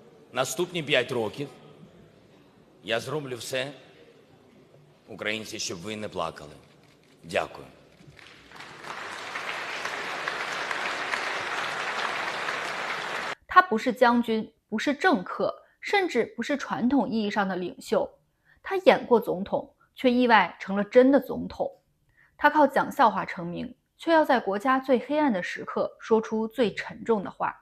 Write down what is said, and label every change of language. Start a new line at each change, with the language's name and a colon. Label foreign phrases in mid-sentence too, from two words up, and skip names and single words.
Ukrainian: Наступні 5 років я зроблю все, українці, щоб ви не плакали. Дякую.
Chinese: 他不是将军，不是政客，甚至不是传统意义上的领袖。他演过总统，却意外成了真的总统。他靠讲笑话成名，却要在国家最黑暗的时刻说出最沉重的话。